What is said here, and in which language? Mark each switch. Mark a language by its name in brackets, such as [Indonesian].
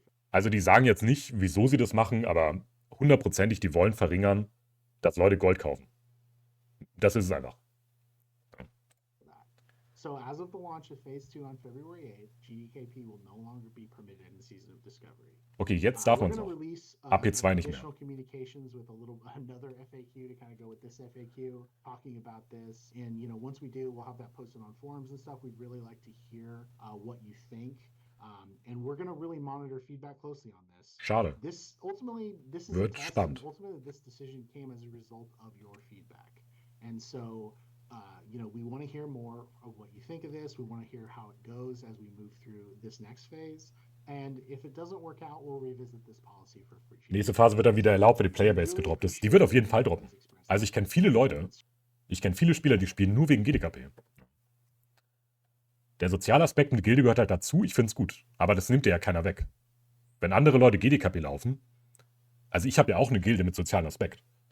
[German] Also die sagen jetzt nicht, wieso sie das machen, aber 100%ig, die wollen verringern, dass Leute Gold kaufen. Das ist es einfach. [English] So as of the launch of Phase 2 on February 8th, GDKP will no longer be permitted in the Season of Discovery. [German] Okay, jetzt darf man es auch. AP2 nicht mehr. [English] Communications with another FAQ to kind of go with this FAQ, talking about this. And, you know, once we do, we'll have that posted on forums and stuff. We'd really like to hear what you think. And we're going to really monitor feedback closely on this. [German] Schade. [English] This is [German] Wird spannend. [English] Ultimately, this decision came as a result of your feedback. And so, you know, we want to hear more of what you think of this. We want to hear how it goes as we move through this next phase. And if it doesn't work out, we'll revisit this policy for free. [German] Nächste Phase wird dann wieder erlaubt, wenn die Playerbase gedroppt ist. Die wird auf jeden Fall droppen. Also ich kenne viele Leute, viele Spieler, die spielen nur wegen GDKP. Der soziale Aspekt mit Gilde gehört halt dazu. Ich finde es gut. Aber das nimmt dir ja keiner weg. Wenn andere Leute GDKP laufen, also ich habe ja auch eine Gilde mit sozialem Aspekt.